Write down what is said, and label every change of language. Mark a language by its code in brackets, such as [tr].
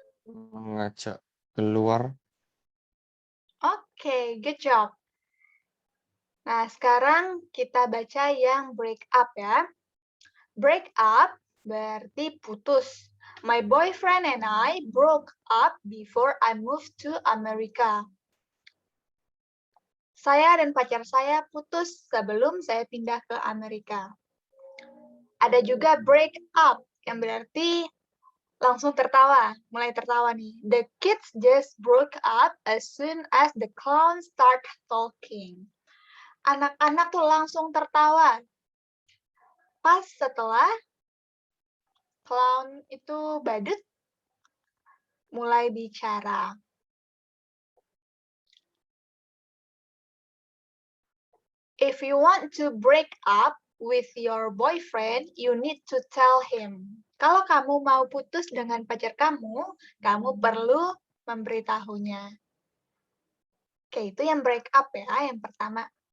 [id] Mengajak keluar. [en] Oke, good job. [id] Nah, sekarang kita baca yang break up ya. Break up berarti putus. [en] My boyfriend and I broke up before I moved to America. [id] Saya dan pacar saya putus sebelum saya pindah ke Amerika. Ada juga break up yang berarti langsung tertawa, mulai tertawa nih. [en] The kids just broke up as soon as the clown start talking. [id] Anak-anak tuh langsung tertawa pas setelah clown itu badut mulai bicara. [en] If you want to break up with your boyfriend, you need to tell him. [id] Kalau kamu mau putus dengan pacar kamu perlu memberitahunya. Oke, itu yang break up ya, yang pertama.